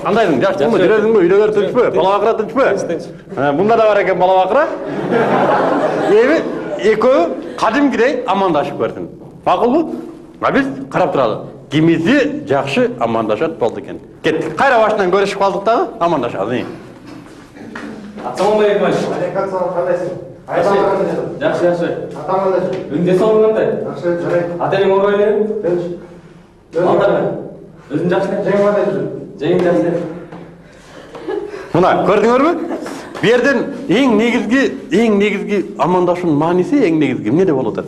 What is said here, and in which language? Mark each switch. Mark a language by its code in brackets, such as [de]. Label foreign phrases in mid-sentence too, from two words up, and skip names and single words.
[ky] Кандайсың? Жакшысыңбы? Жүрөгүңбү? Үйлөр тынчпы? Бала бакыра тынчпы? Мында да бар экен бала бакыра. Эми экөө кадимкидей амандашып көрсүн. Макулбу? Биз карап туралы. Кимиси жакшы амандашат болду экен. Кеттик. Кайра башынан көрүшүп калдык дагы, амандашабыз. [ar] السلام عليكم. عليكم السلام, [ky] кандайсың? Жакшы, жакшы. Атаң кандайсың? Үндө соң кандай? Жакшы, жарайт. Ата-энең орбай элеби? Тынч. Балдар. Өзүң жакшы эле? Жеңиң кандай жүрүп? Жеңиң жакшы. Мына көрдүңөрбү? Бу жерден эң негизги амандашуунун мааниси эң негизги эмне болуп атат?